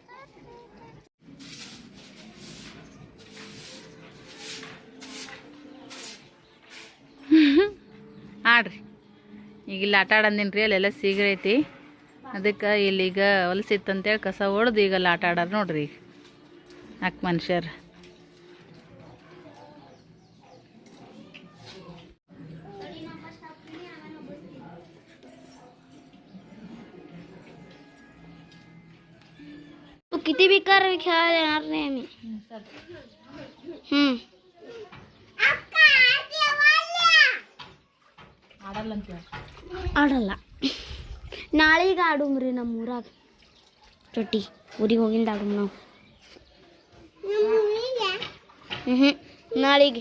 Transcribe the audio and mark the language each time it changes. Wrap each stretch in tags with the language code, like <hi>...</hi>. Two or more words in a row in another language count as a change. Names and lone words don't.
<kn>ಆಡ್ರಿ. ಈಗ ಇಲ್ಲಿ ಆಟ ಆಡಂದಿನಿ ರೀ. ಅಲ್ಲೆಲ್ಲ ಸಿಗರಿ ಐತಿ, ಅದಕ್ಕೆ ಇಲ್ಲೀಗ ಹೊಲಸಿತ್ತಂತೇಳಿ ಕಸ ಹೊಡೆದು ಈಗ ಅಲ್ಲಿ ಆಟ ಆಡಾರ ನೋಡ್ರಿ. ಈಗ ನಾಲ್ಕು ಮನುಷ್ಯರು.</kn> <mr>किती बेकार खेळायला येणार नाही आम्ही.</mr> <kn>ಆಡಲ್ಲ. ನಾಳೆಗೆ ಆಡುಮ್ರಿ ನಮ್ಮ ಊರಾಗ ಚೊಟ್ಟಿ. ಊರಿಗೆ ಹೋಗಿಂದ ಆಡುಮ್ ನಾವು. ನಾಳೆಗೆ</kn>